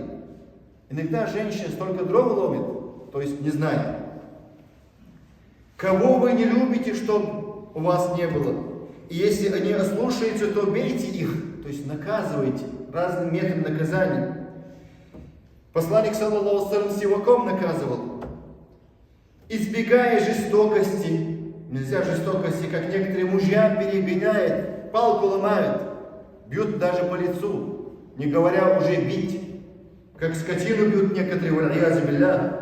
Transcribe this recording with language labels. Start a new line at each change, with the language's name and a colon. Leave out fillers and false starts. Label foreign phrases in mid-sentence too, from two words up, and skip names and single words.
Russian: Иногда женщина столько дров ломит, то есть не знает. Кого вы не любите, чтобы у вас не было. И если они ослушаются, то бейте их, то есть наказывайте разным методом наказания. Посланник,
Arabic: صلى الله عليه وسلم,
Russian: сиваком наказывал, избегая жестокости. Нельзя жестокости, как некоторые мужья перегоняют, палку ломают, бьют даже по лицу, не говоря уже бить. Как скотину бьют некоторые,
Arabic: والعياذ بالله.